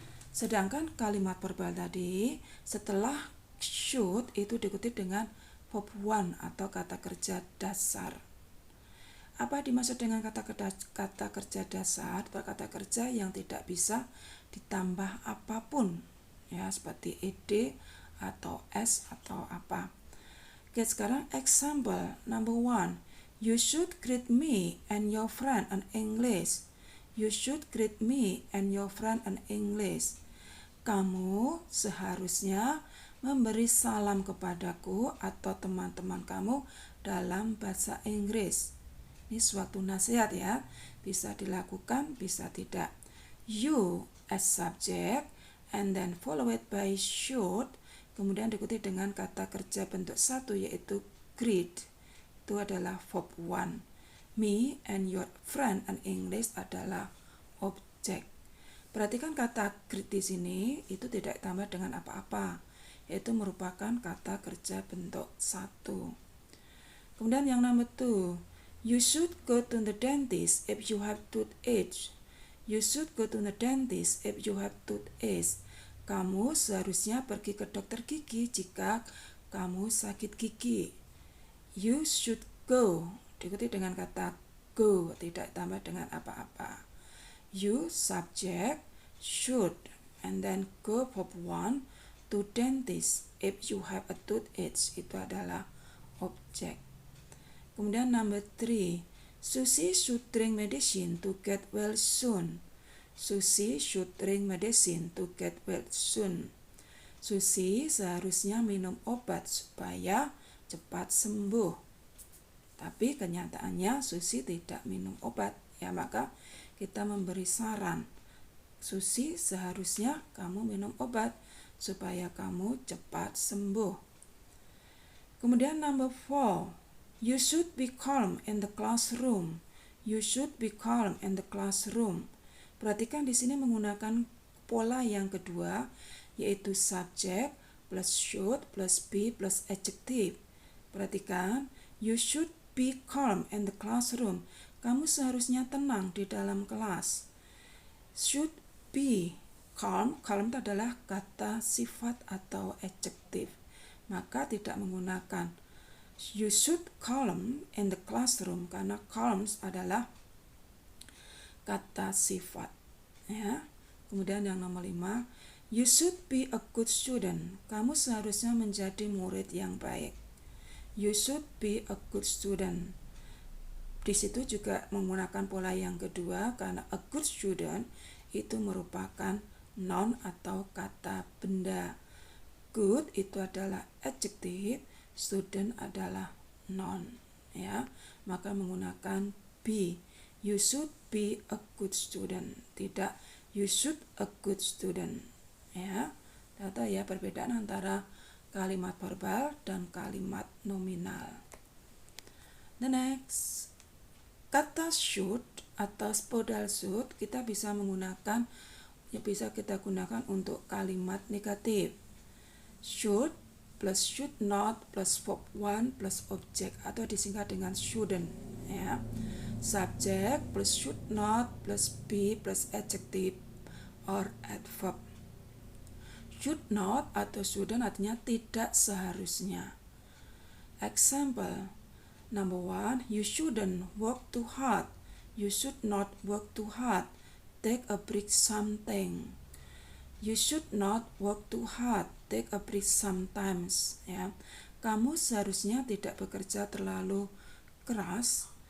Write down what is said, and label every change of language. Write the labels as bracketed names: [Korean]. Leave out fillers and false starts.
[Indonesian] Sedangkan kalimat verbal tadi setelah should itu diikuti dengan verb 1 atau kata kerja dasar. Apa dimaksud dengan kata kerja dasar? Kata kerja yang tidak bisa ditambah apapun ya, seperti ed atau s atau apa. Oke, sekarang example number 1. [English] You should greet me and your friend in English. You should greet me and your friend in English. [Indonesian] Kamu seharusnya memberi salam kepadaku atau teman-teman kamu dalam bahasa Inggris. Ini suatu nasihat ya, bisa dilakukan, bisa tidak. [English] You as subject and then followed by should, [Indonesian] kemudian diikuti dengan kata kerja bentuk 1 yaitu greet. Itu adalah verb 1. [English] Me and your friend and English [Indonesian] adalah objek. Perhatikan kata greet di sini itu tidak ditambah dengan apa-apa, yaitu merupakan kata kerja bentuk 1. Kemudian yang nomor 2, [English] you should go to the dentist if you have toothache. You should go to the dentist if you have toothache. [Indonesian] Kamu seharusnya pergi ke dokter gigi jika kamu sakit gigi. [English] You should go, [Indonesian] diikuti dengan kata go, tidak ditambah dengan apa-apa. [English] You subject should and then go verb 1 to dentist if you have a toothache, [Indonesian] itu adalah objek. Kemudian [English] number 3, Susie should drink medicine to get well soon. Susie should drink medicine to get well soon. [Indonesian] Susie seharusnya minum obat supaya cepat sembuh. Tapi kenyataannya Susie tidak minum obat, ya maka kita memberi saran. Susie seharusnya kamu minum obat supaya kamu cepat sembuh. Kemudian [English] number 4, you should be calm in the classroom. You should be calm in the classroom. [Indonesian] Perhatikan di sini menggunakan pola yang kedua, [English] yaitu subject plus should plus be plus adjective. [Indonesian] Perhatikan, [English] you should be calm in the classroom. [Indonesian] Kamu seharusnya tenang di dalam kelas. Should be calm, calm itu adalah kata sifat atau adjective, maka tidak menggunakan [English] you should calm in the classroom [Indonesian] karena calm adalah kata sifat ya. Kemudian yang nomor 5, [English] you should be a good student. [Indonesian] Kamu seharusnya menjadi murid yang baik. [English] You should be a good student. [Indonesian] Di situ juga menggunakan pola yang kedua karena a good student itu merupakan noun atau kata benda. Good itu adalah adjective, student adalah noun ya. Maka menggunakan be. [English] You should be a good student, tidak you should a good student ya. [Indonesian] Tahu ya perbedaan antara kalimat verbal dan kalimat nominal. The next, kata should atau modal should kita bisa menggunakan, ya bisa kita gunakan untuk kalimat negatif. [English] Should plus should not plus verb 1 plus objek [Indonesian] atau disingkat dengan [English] shouldn't ya. Subject plus should not plus be plus adjective or adverb. [Indonesian] Should not atau shouldn't artinya tidak seharusnya. [English] Example, number 1, you shouldn't work too hard. You should not work too hard. Take a break something. You should not work too hard. Take a break sometimes ya. [Indonesian] Kamu seharusnya tidak bekerja terlalu keras.